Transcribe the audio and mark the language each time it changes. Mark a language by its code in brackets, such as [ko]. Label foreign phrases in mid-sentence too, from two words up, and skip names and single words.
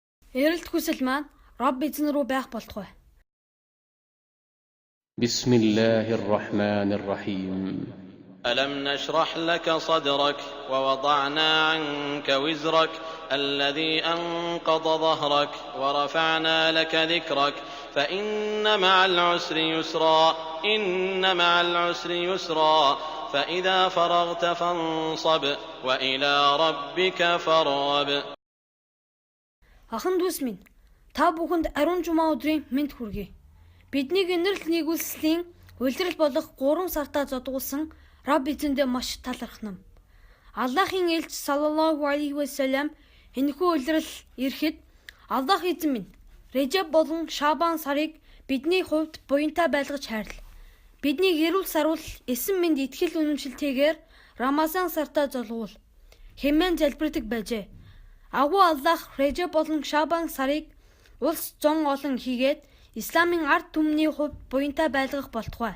[mn] Эрэлт хүсэл маань Роб эзэн рүү байх болтугай. [ar] بسم الله الرحمن الرحيم. ألم نشرح لك صدرك ووضعنا عنك وزرك الذي أنقض ظهرك ورفعنا لك ذكرك فإن مع العسر يسرا إن مع العسر يسرا فإذا فرغت فانصب وإلى ربك فارغب. [mn] Ахан дүүс минь, та бүхэнд ариун жумаа өдрийн мэнд хүргэе. Биднийг инэрл нийгүүлслийн улирал болох 3 сартаа зодгуулсан Роб эзэндээ маш талархнам. Аллахын элч [ar] صلى الله عليه وسلم [mn] энэхүү улирал ирэхэд Аллах эзэн минь Режеб болон Шабан сарыг бидний хувьд буянтай байлгаж хайрл. Биднийг эрүүл саруул эсэн мэнд итгэл үнэмшилтэйгээр Рамазан сартаа золгуул хэмээн залбирдаг байжээ. Агуу Аллах Режеб болон Шабан сарыг улс зон олон хийгээд Исламын ард түмний хувьд буянтай байлгах болтугай.